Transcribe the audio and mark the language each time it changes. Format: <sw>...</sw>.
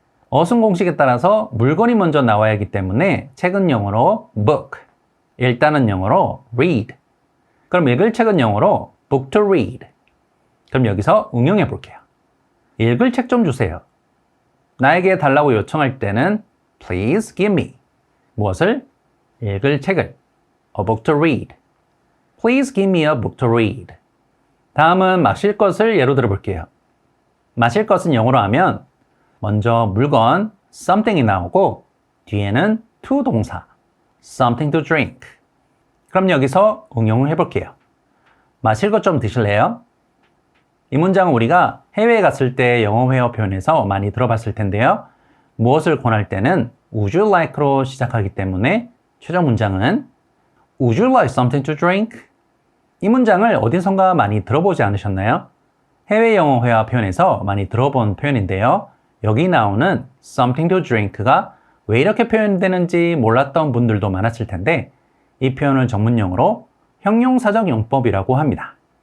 <ko>어순 공식에 따라서 물건이 먼저 나와야 하기 때문에 책은 영어로 book. 읽다는 영어로 read. 그럼 읽을 책은 영어로</ko> <en>book to read.</en> <ko>그럼 여기서 응용해 볼게요. 읽을 책 좀 주세요. 나에게 달라고 요청할 때는</ko> <en>please give me.</en> <ko>무엇을? 읽을 책을.</ko> <en>A book to read. Please give me a book to read.</en> <ko>다음은 마실 것을 예로 들어 볼게요. 마실 것은 영어로 하면 먼저 물건 something이 나오고 뒤에는 to 동사</ko> <en>something to drink.</en> <ko>그럼 여기서 응용을 해볼게요. 마실 것 좀 드실래요? 이 문장은 우리가 해외에 갔을 때 영어 회화 표현에서 많이 들어봤을 텐데요. 무엇을 권할 때는</ko> <en>Would you like로</en> <ko>시작하기 때문에 최종 문장은</ko> <en>Would you like something to drink?</en> <ko>이 문장을 어디선가 많이 들어보지 않으셨나요? 해외 영어 회화 표현에서 많이 들어본 표현인데요. 여기 나오는</ko> <en>something to drink</en> <ko>가 왜 이렇게 표현되는지 몰랐던 분들도 많았을 텐데 이 표현을 전문용어로 형용사적 용법이라고 합니다.</ko>